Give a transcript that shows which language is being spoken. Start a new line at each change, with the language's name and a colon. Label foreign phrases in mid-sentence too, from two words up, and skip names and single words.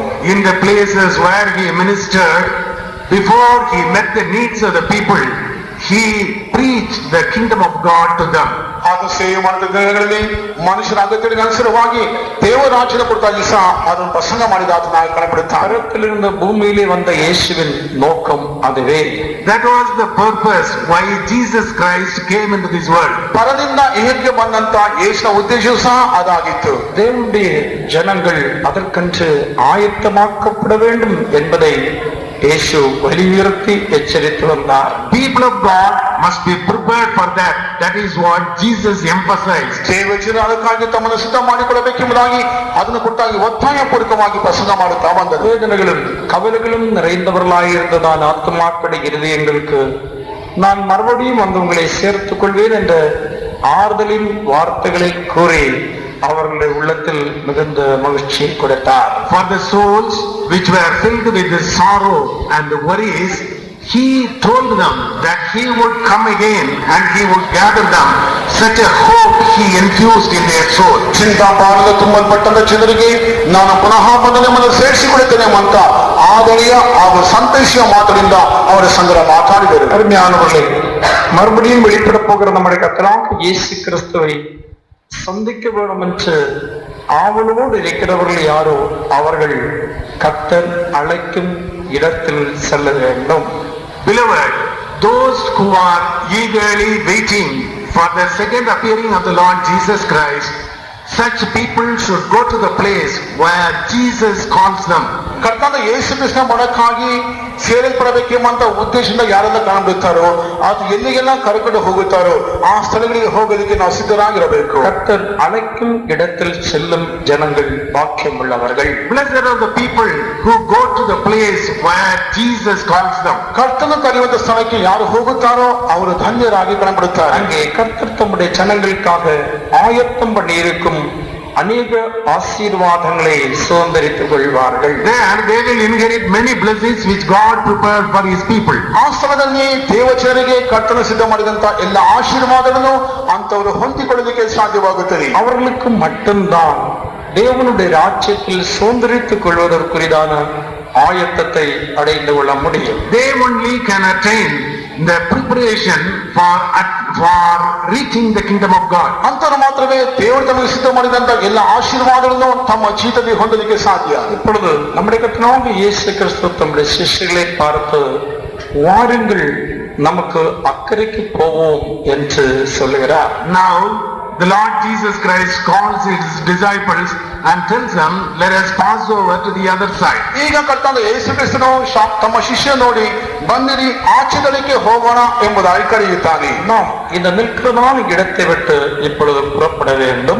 English: In the places where he ministered, before he met the needs of the people, he preached the kingdom of God to them.
Kannada: ಆತ ಸೇವೆ ಮಾಡಿದ ದಿನಗಳಲ್ಲಿ ಮನುಷ್ಯರ ಅಗತ್ಯಗಳಿಗೆ ಅನುಸಾರವಾಗಿ ದೇವರಾಜ್ಯದ ಕುರಿತಾಗಿ ಸಹ ಅದನ್ನು ಪ್ರಸಂಗ ಮಾಡಿದ ಆತನಾಗಿ ಕಾಣப்படுತ್ತಾರೆ.
Tamil: பரத்திலிருந்து பூமியிலே வந்த இயேசுவின் நோக்கம் அதுவே.
English: That was the purpose why Jesus Christ came into this world.
Kannada: ಪರದಿಂದ ಇಹಕ್ಕೆ ಬಂದಂತ ಯೇಸುವಿನ ಉದ್ದೇಶವೂ ಸಹ ಅದಾಗಿತ್ತು.
Tamil: தேவனுடைய ஜனங்கள் அதற்கென்று ஆயத்தமாக்கப்பட வேண்டும் என்பதை இயேசு வலியுறுத்தி எச்சரித்து வந்தார்.
English: People of God must be prepared for that. That is what Jesus emphasized.
Kannada: ದೇವಜನರು ಅದಕ್ಕಾಗಿ ತಮ್ಮನ್ನು ಸಿದ್ಧ ಮಾಡಿಕೊಳ್ಳಬೇಕೆಂಬುದಾಗಿ ಅದನ್ನು ಕುರಿತಾಗಿ ಒತ್ತಾಯಪೂರ್ವಕವಾಗಿ ಪ್ರಸಂಗ ಮಾಡುತ್ತಾ ಬಂದರು.
Tamil: வேதனைகளும் கவலைகளும் நிறைந்தவர்களாயிருந்ததான் ஆத்மாக்களுடைய இருதயங்களுக்கு நான் மறுபடியும் வந்து உங்களை சேர்த்துக் கொள்வேன் என்ற ஆறுதலின் வார்த்தைகளை கூறி அவர்களுடைய உள்ளத்தில் மிகுந்த மகிழ்ச்சியை கொடுத்தார்.
English: For the souls which were filled with the sorrow and the worries, he told them that he would come again and he would gather them. Such a hope he infused in their soul.
Kannada: ಚಿಂತಾಪಾಲದ ತುಂಬಲ್ಪಟ್ಟಂತ ಜನರಿಗೆ ನಾನು ಪುನಃ ಬಂದು ನಿಮ್ಮನ್ನು ಸೇರಿಸಿಕೊಳ್ಳುತ್ತೇನೆ ಅಂತ ಆದರೆಯ ಹಾಗೂ ಸಂತೋಷ ಮಾತುಗಳಿಂದ ಅವರ ಸಂಗಡ ಮಾತಾಡಿದರು.
Tamil: அருமையானவர்களே, மறுபடியும் வெளிப்பட போகிற நம்முடைய கர்த்தராகிய இயேசு கிறிஸ்துவை சந்திக்க வேண்டும் என்று ஆவலோடு இருக்கிறவர்கள் யாரோ அவர்கள் கர்த்தர் அழைக்கும் இடத்தில் செல்ல வேண்டும்.
English: Beloved, those who are eagerly waiting for the second appearing of the Lord Jesus Christ such people should go to the place where Jesus calls them.
Kannada: ಕರ್ತನಾದ ಯೇಸು ಕ್ರಿಸ್ತನ ಮನಕ್ಕಾಗಿ ಸೇರಿಸಲ್ಪಡಬೇಕೆಂಬಂತ ಉದ್ದೇಶದಿಂದ ಯಾರೆಲ್ಲ ಕಾಣಬಿಡ್ತಾರೋ ಅದು ಎಲ್ಲಿಗೆಲ್ಲ ಕರ್ಕೊಂಡು ಹೋಗುತ್ತಾರೋ ಆ ಸ್ಥಳಗಳಿಗೆ ಹೋಗೋದಕ್ಕೆ ನಾವು ಸಿದ್ಧರಾಗಿರಬೇಕು.
Tamil: கர்த்தர் அழைக்கும் இடத்தில் செல்லும் ஜனங்கள் பாக்கியம் உள்ளவர்கள்.
English: Blessed are the people who go to the place where Jesus calls them.
Kannada: ಕರ್ತನ ಕರೆಯುವಂತ ಸ್ಥಳಕ್ಕೆ ಯಾರು ಹೋಗುತ್ತಾರೋ ಅವರು ಧನ್ಯರಾಗಿ ಕಾಣப்படுತ್ತಾರೆ.
Tamil: அங்கே கர்த்தர் தம்முடைய ஜனங்களுக்காக ஆயத்தம் பண்ணியிருக்கும் அநேக ஆசீர்வாதங்களை சுதந்தரித்துக் கொள்வார்கள்.
English: There they will inherit many blessings which God prepared for his people.
Kannada: ಆ ಸ್ಥಳದಲ್ಲಿ ದೇವಚನರಿಗೆ ಕರ್ತನ ಸಿದ್ಧ ಮಾಡಿದಂತ ಎಲ್ಲ ಆಶೀರ್ವಾದಗಳನ್ನು ಅಂತವರು ಹೊಂದಿಕೊಳ್ಳಲಿಕ್ಕೆ ಸಾಧ್ಯವಾಗುತ್ತದೆ.
Tamil: அவர்களுக்கு மட்டும்தான் தேவனுடைய ராஜ்யத்தில் சுதந்தரித்துக் கொள்வதற்குரிதான ஆயத்தத்தை அடைந்து கொள்ள முடியும்.
English: They only can attain the preparation for reaching the kingdom of God.
Kannada: ಅಂತವರು ಮಾತ್ರವೇ ದೇವರು ತಮಗೆ ಸಿದ್ಧ ಮಾಡಿದಂತ ಎಲ್ಲ ಆಶೀರ್ವಾದಗಳನ್ನು ತಮ್ಮ ಜೀವಿತದಲ್ಲಿ ಹೊಂದಲಿಕ್ಕೆ ಸಾಧ್ಯ.
Tamil: இப்பொழுது நம்முடைய கர்த்தராகிய இயேசு கிறிஸ்து தம்முடைய சிஷ்யர்களை பார்த்து வாருங்கள் நமக்கு அக்கறைக்கு போவோம் என்று சொல்லுகிறார்.
English: Now the Lord Jesus Christ calls his disciples and tells them, let us pass over to the other side.
Kannada: ಈಗ ಕರ್ತನಾದ ಯೇಸು ಕ್ರಿಸ್ತನು ತಮ್ಮ ಶಿಷ್ಯ ನೋಡಿ ಬನ್ನಿರಿ ಆಚೆದಳಿಕೆ ಹೋಗೋಣ ಎಂಬುದಾಗಿ ಕರೆಯುತ್ತಾನೆ.
Tamil: நாம் இந்த நிற்கிறதான இடத்தை விட்டு இப்பொழுது புறப்பட வேண்டும்.